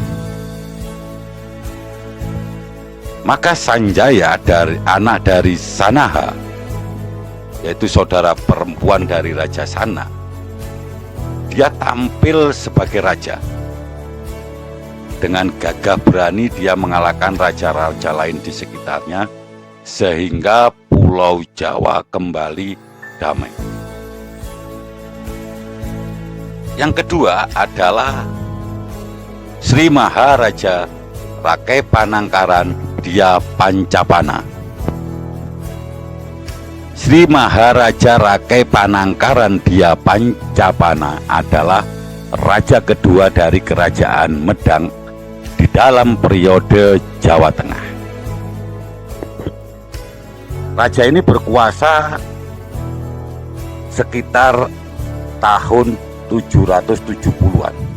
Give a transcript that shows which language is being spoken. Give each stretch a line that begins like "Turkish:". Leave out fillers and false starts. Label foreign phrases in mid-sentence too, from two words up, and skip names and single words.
Indonesian: Maka Sanjaya, anak dari Sanaha, yaitu saudara perempuan dari Raja Sana, dia tampil sebagai raja. Dengan gagah berani dia mengalahkan raja-raja lain di sekitarnya, sehingga Pulau Jawa kembali damai. Yang kedua adalah Sri Maharaja Rakai Panangkaran Dia Pancapana. Sri Maharaja Rakai Panangkaran Dia Pancapana adalah raja kedua dari Kerajaan Medang di dalam periode Jawa Tengah. Raja ini berkuasa sekitar tahun 770-an.